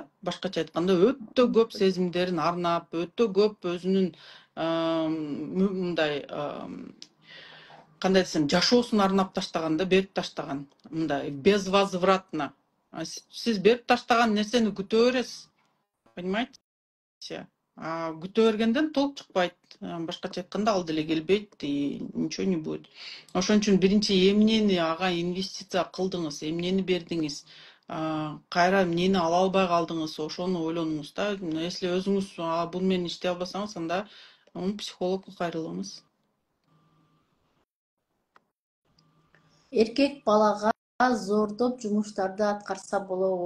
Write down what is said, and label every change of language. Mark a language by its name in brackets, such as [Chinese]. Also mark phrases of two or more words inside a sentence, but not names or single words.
[Kyrgyz] Башкача айтканда, өтө көп сезимдерин арнап, өтө көп өзүнүн мындай кандай десем, жашоосун арнап таштаган да, берип таштаган. Мындай безвозвратно. Сиз берип таштаган нерсени күтө бересиз. [Russian] Понимаете? [Kyrgyz] Күтө бергенден толк чыкпайт. Башкача айтканда, ал деле келбейт [Russian] и ничего не будет. [Kyrgyz] Ошон үчүн биринчи эмнени ага инвестиция кылдыңыз, эмнени бердиңиз, кайра эмнени ала албай калдыңыз, ошону ойлонуңуз да. Если өзүңүз бул менен иштей албасаңыз, анда психологко кайрылыңыз. Эркек балага зордоп жумуштарды аткарса болобу?